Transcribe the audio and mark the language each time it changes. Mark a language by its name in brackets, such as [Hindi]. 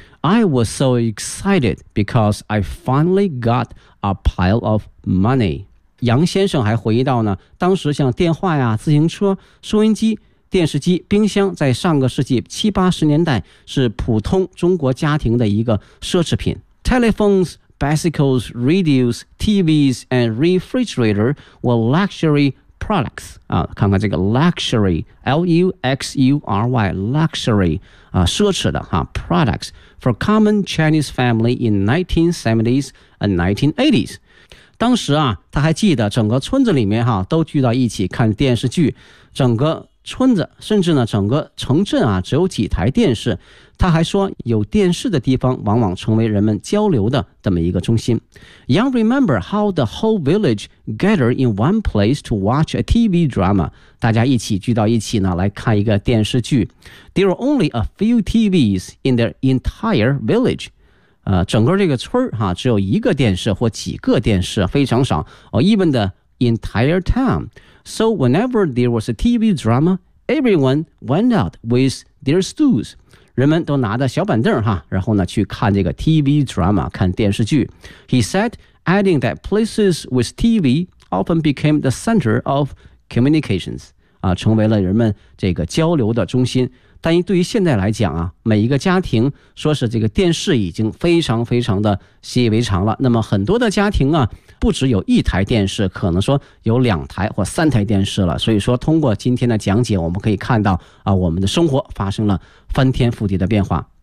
[English] I was so excited because I finally got a pile of money. [Chinese] 杨先生还回忆到呢，当时像电话呀、自行车、收音机、电视机、冰箱，在上个世纪70-80年代是普通中国家庭的一个奢侈品。 [English] Telephones, bicycles, radios, TVs, and refrigerator were luxury. Products [Chinese] 啊，看看这个 [English] luxury, L-U-X-U-R-Y, luxury [Chinese] 啊，奢侈的哈 [English] products for common Chinese family in 1970s and 1980s. [Chinese] 当时啊，他还记得整个村子里面哈都聚到一起看电视剧，整个村子，甚至呢整个城镇啊只有几台电视。他还说，有电视的地方往往成为人们交流的这么一个中心。 [English] Young remember how the whole village gathered in one place to watch a TV drama. [Chinese] 大家一起聚到一起呢来看一个电视剧。 [English] There were only a few TVs in the entire village. [Chinese] 整个这个村儿、只有一个电视或几个电视，非常少。 [English] Even the entire town. So whenever there was a TV drama, everyone went out with their stools. [Chinese] 人们都拿着小板凳哈，然后呢去看这个 TV drama， 看电视剧。 [English] He said, adding that places with TV often became the center of communications、 [Chinese] 成为了人们这个交流的中心。但对于现在来讲啊，每一个家庭说是这个电视已经非常非常的习以为常了。那么很多的家庭啊，不只有一台电视，可能说有两台或三台电视了。所以说通过今天的讲解，我们可以看到啊，我们的生活发生了翻天覆地的变化。